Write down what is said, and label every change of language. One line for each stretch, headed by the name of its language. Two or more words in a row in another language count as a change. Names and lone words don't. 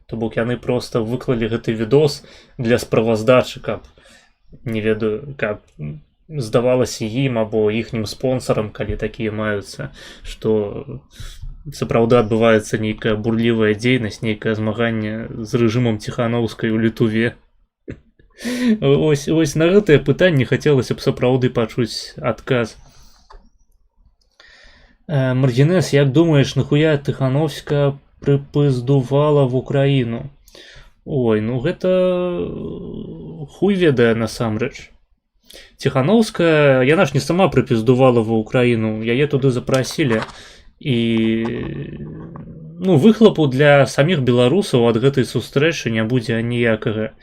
Belarusian: То бок яны проста выклалі гэты відос для справаздачы, каб, не ведаю, каб здавалася ім або іхнім спонсарам, калі такія маюцца, што сапраўды адбываецца нейкая бурлівая дзейнасць, нейкае змаганне з рэжымам Ціханаўскай у Літве. Ось на гэтае пытанне хацелася б сапраўды пачуць адказ. Маргінес, як думаеш,
Ukrainian: нахуя Тихановська припиздувала в Україну?
Belarusian: Ой, ну гэта хуй ведае насамрэч. Тихановская, яна ж не сама припиздувала в Украіну, яе туды запрасілі. І выхлопу для саміх беларусаў ад гэтай сустрэчы не будзе ніякага.